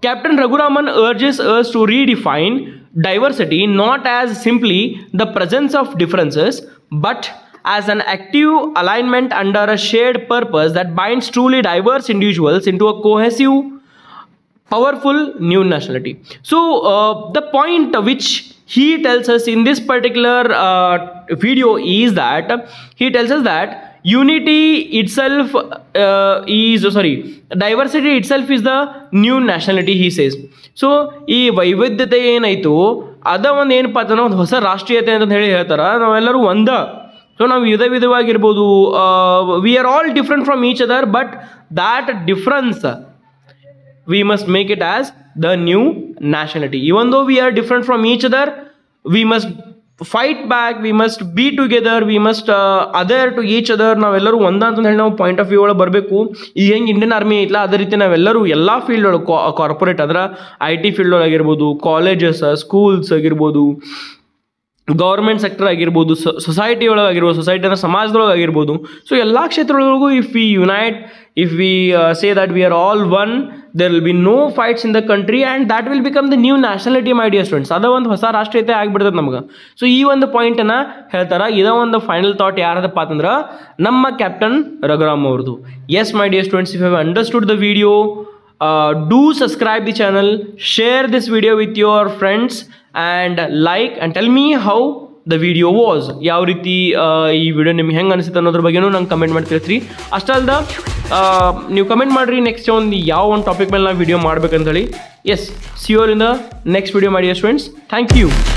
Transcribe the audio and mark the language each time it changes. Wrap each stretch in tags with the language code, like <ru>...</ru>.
<en>Captain Raghuraman urges us to redefine diversity not as simply the presence of differences, but as an active alignment under a shared purpose that binds truly diverse individuals into a cohesive, powerful new nationality. So the point which he tells us in this particular video is that he tells us that unity itself diversity itself is the new nationality, he says.</en> <kn>So ಈ ವೈವಿಧ್ಯತೆ ಏನಾಯಿತು ಅದ ಒಂದು ಏನಪ್ಪ ಅಂತಂದ್ರೆ ಒಂದು ಹೊಸ ರಾಷ್ಟ್ರೀಯತೆ ಅಂತ ಹೇಳಿ ಹೇಳ್ತಾರೆ. ನಾವೆಲ್ಲರೂ ಒಂದ.</kn> <en>so</en> <kn>ನಾವು ವಿಧವಾಗಿರ್ಬೋದು,</kn> <en>We are all different from each other, but that difference we must make it as the new nationality. Even though we are different from each other, we must fight back, we must be together, we must adhere to each other.</en> <kn>ನಾವೆಲ್ಲರೂ ಒಂದ ಅಂತ ಹೇಳಿ ನಾವು</kn> <en>point of view</en> <kn>ಒಳಗೆ ಬರಬೇಕು. ಈಗ ಹೆಂಗೆ Indian army ಐತಲ್ಲ ಅದೇ ರೀತಿ ನಾವೆಲ್ಲರೂ ಎಲ್ಲ ಫೀಲ್ಡ್ ಒಳಗೆ, ಕಾರ್ಪೊರೇಟ್ ಅಂದ್ರೆ IT ಫೀಲ್ಡ್ ಒಳಗಿರ್ಬೋದು, ಕಾಲೇಜಸ್, ಸ್ಕೂಲ್ಸ್ ಆಗಿರ್ಬೋದು, ಗೌರ್ಮೆಂಟ್ ಸೆಕ್ಟರ್ ಆಗಿರ್ಬೋದು, ಸೊಸೈಟಿ ಒಳಗಾಗಿರ್ಬೋದು, ಸೊಸೈಟಿ ಅಂದರೆ ಸಮಾಜದೊಳಗಾಗಿರ್ಬೋದು.</kn> <en>so</en> <kn>ಎಲ್ಲ ಕ್ಷೇತ್ರಗಳಿಗೂ</kn> <en>If we unite, if we say that we are all one, there will be no fights in the country and that will become the new nationality, my dear students.</en> <kn>ಅದ ಒಂದು ಹೊಸ ರಾಷ್ಟ್ರೀಯತೆ ಆಗಿಬಿಡ್ತದೆ ನಮ್ಗೆ. So ಈ ಒಂದು ಪಾಯಿಂಟನ್ನು ಹೇಳ್ತಾರೆ. ಇದ ಒಂದು ಫೈನಲ್ ಥಾಟ್ ಯಾರದಪ್ಪ ಅಂತಂದ್ರೆ ನಮ್ಮ ಕ್ಯಾಪ್ಟನ್ ರಘುರಾಮ್ ಅವ್ರದ್ದು.</kn> <en>Yes my dear students, if you have understood the video, do subscribe the channel, share this video with your friends and like and tell me how the video was.</en> <kn>ಯಾವ ರೀತಿ ಈ video ನಿಮ್ಗೆ ಹೆಂಗೆ ಅನಿಸುತ್ತೆ ಅನ್ನೋದ್ರ ಬಗ್ಗೆನೂ ನಂಗೆ ಕಮೆಂಟ್ ಮಾಡಿ ತಿಳಿಸ್ರಿ. ಅಷ್ಟಲ್ದ ನೀವು ಕಮೆಂಟ್ ಮಾಡಿರಿ ನೆಕ್ಸ್ಟ್ ಒಂದು ಯಾವ ಒಂದು ಟಾಪಿಕ್ ಮೇಲೆ ನಾವು ವಿಡಿಯೋ ಮಾಡ್ಬೇಕಂತ ಹೇಳಿ.</kn> <en>Yes, see you all in the next video, my dear students. Thank you.</en>